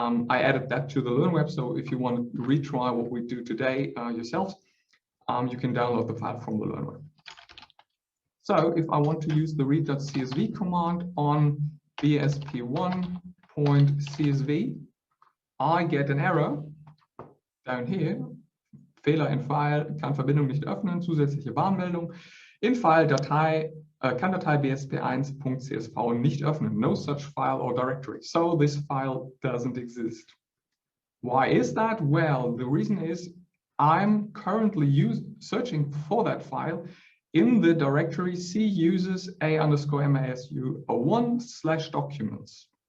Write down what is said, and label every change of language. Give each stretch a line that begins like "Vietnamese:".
English: I added that to the Learn web, so if you want to retry what we do today yourselves, you can download the file from the Learn web. So if I want to use the read.csv command on bsp1.csv, I get an error down here.
German: Fehler in File, kann Verbindung nicht öffnen, zusätzliche Warnmeldung. In File, Datei, kann Datei bsp1.csv nicht öffnen.
English: No such file or directory. So this file doesn't exist. Why is that? Well, the reason is I'm currently searching for that file in the directory C uses a_masu01/documents.